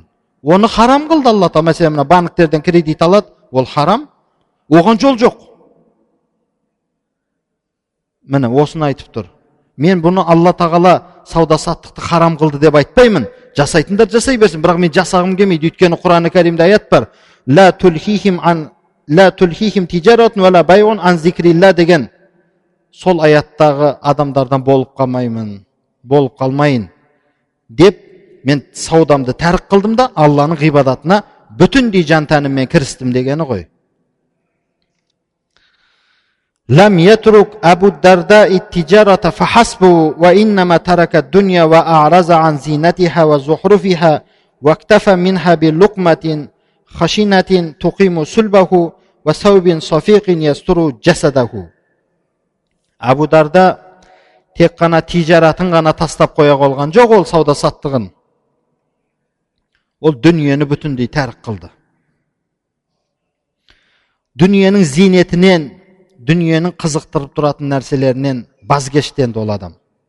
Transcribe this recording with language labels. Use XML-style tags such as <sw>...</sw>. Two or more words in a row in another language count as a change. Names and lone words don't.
<kk>Оны харам қылды Алла тағала. Мәселен, мына банктерден кредит алады, ол харам. Оған жол жоқ. Міне осыны айтып тұр. Мен бұны Алла тағала сауда саттықты харам қылды деп айтпаймын. Жасайтындар жасай берсін, бірақ мен жасағым келмейді. Өйткені Құран Кәрімде аят бар.</kk> <ar>لا تلهيهم تجارة ولا بيع عن ذكر الله деген.</ar> <kk>Сол аяттағы адамдардан болып қалмайын деп мен саудамды тәрк қылдым да Алланың ғибадатына бүтіндей жан тәніммен кірістім дегені ғой.</kk> <ar>لم يترك أبو الدرداء التجارة فحسب وإنما ترك الدنيا وأعرض عن زينتها وزخرفها واكتفى منها بلقمة خشنة تقيم صلبه وثوب صفيق يستر جسده.</ar> <kk>Абу Дарда тек қана тижаратын ғана тастап қоя қолған жоқ, ол сауда саттығын. Ол дүниені бүтіндей тәрк қылды. Дүниенің зинетінен, дүниенің қызықтырып тұратын нәрселерінен базгештенді ол адам.</kk>